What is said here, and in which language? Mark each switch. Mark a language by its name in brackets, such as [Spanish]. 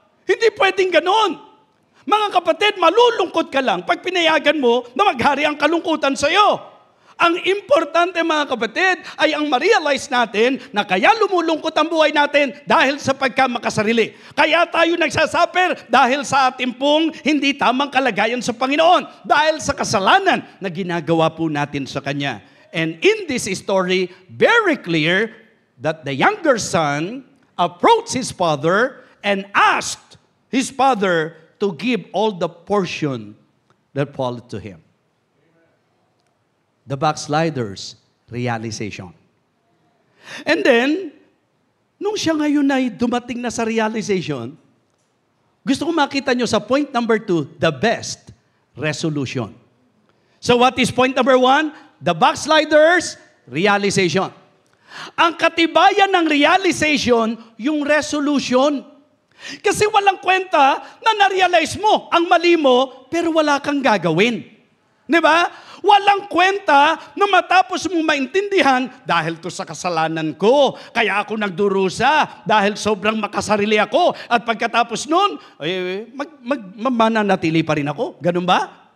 [Filipino] Hindi pwedeng ganon. Mga kapatid, malulungkot ka lang pag pinayagan mo na maghari ang kalungkutan sa iyo. Ang importante mga kapatid ay ang ma-realize natin na kaya lumulungkot ang buhay natin dahil sa pagkamakasarili. Kaya tayo nagsasuffer dahil sa ating pong hindi tamang kalagayan sa Panginoon. Dahil sa kasalanan na ginagawa po natin sa Kanya. [English] And in this story, very clear that the younger son approached his father and asked his father to give all the portion that fall to him. The backslider's realization. [Filipino] And then, nung siya ngayon ay dumating na sa realization, gusto ko makita nyo sa point number 2, [English] the best resolution. So what is point number 1? The backslider's realization. [Filipino] Ang katibayan ng realization, yung resolution. Kasi walang kwenta na na-realize mo ang mali mo, pero wala kang gagawin. Di ba? Walang kwenta na matapos mong maintindihan, dahil to sa kasalanan ko, kaya ako nagdurusa, dahil sobrang makasarili ako, at pagkatapos nun, mananatili pa rin ako. Ganun ba?